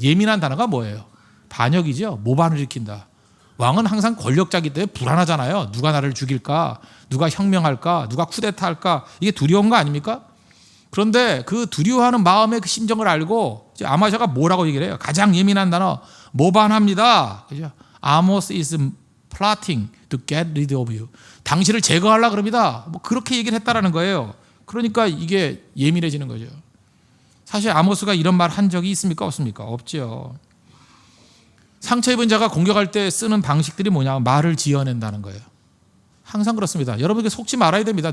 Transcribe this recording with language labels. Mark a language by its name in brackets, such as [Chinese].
[Korean] 예민한 단어가 뭐예요? 반역이죠. 모반을 일으킨다. 왕은 항상 권력자이기 때문에 불안하잖아요. 누가 나를 죽일까? 누가 혁명할까? 누가 쿠데타할까? 이게 두려운 거 아닙니까? 그런데 그 두려워하는 마음의 그 심정을 알고 아마샤가 뭐라고 얘기를 해요? 가장 예민한 단어 모반합니다. 그죠? [English] Amos is plotting to get rid of you. [Korean] 당신을 제거하려고 그럽니다. 뭐 그렇게 얘기를 했다라는 거예요. 그러니까 이게 예민해지는 거죠. 사실 아모스가 이런 말 한 적이 있습니까? 없습니까? 없죠. 상처 입은 자가 공격할 때 쓰는 방식들이 뭐냐? 말을 지어낸다는 거예요. 항상 그렇습니다. 여러분에게 속지 말아야 됩니다.